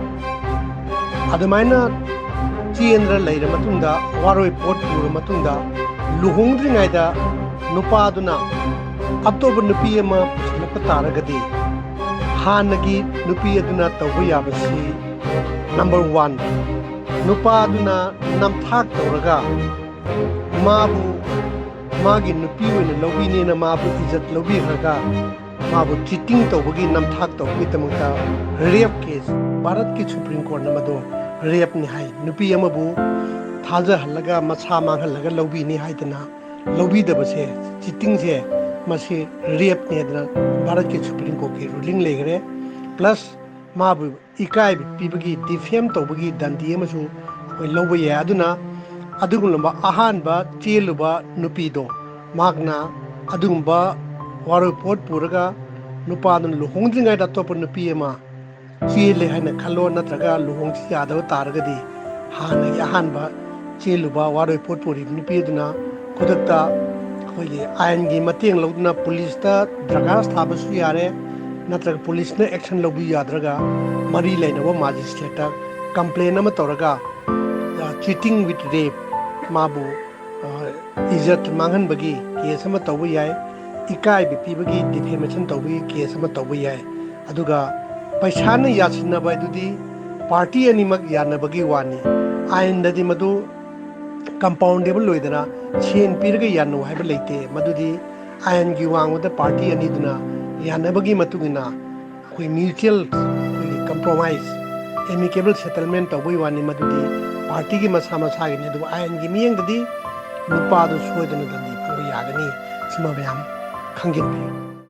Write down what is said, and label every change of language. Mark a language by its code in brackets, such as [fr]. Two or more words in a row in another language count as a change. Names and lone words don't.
[mni] adumaina chendra leira matungda waroi pot pura matungda luhongdringaida nupa aduna atoba nupi ama pusilakpa taragadi hanagi nupi aduna tawba yabasi number 1 nupa aduna namthak tawraga mabu magi nupi oina lobini na mabu ijat lobi hraga mabu cheating tawbagi namthak tawbagi tamangta rape case Bharat ki Supreme Court namado rape ni hai nupi amabu thaja halaga macha manghalaga lobi ni haidana lobi dabase cheating se masi rape ni adana Bharat ki Supreme Court ki ruling legre plus mabu ikai pibagi defame tawbagi dandi amasu oi loba ya adugumba ahanba cheluba nupido magna adugumba waru pot puraga nupadun luhongdringai da topa nupi ama chele haina khalo natraga luhongsi yadava taragadi hana ahanba cheluba waru pot puri nupiduna khudakta khoigi ayangi mateng loduna police ta dragas thabasu yare natraga police na action lobi yadraga mari lainaba magistrate ta complain ama toraga [en] cheating with rape [mni] mabu ijat manghan bagi case ama tawba yai ikai bi bagi defamation tawbi case ama tawba yai aduga paisa na yasinna ba dudi party animak yana bagi wani ain dadi madu compoundable loidana chen pirga yanu haiba leite madudi ain gi wangda party ani duna yana bagi matugina koi [en] mutual compromise amicable settlement [mni] tawbi wani madudi party ki masa masa gi ne du ain gi miyeng dadi nupa du soidana dandi phangba yagani ꯁꯤꯃ ꯃꯌꯥꯝ ꯈꯪꯖꯤꯟꯕꯤꯌꯨ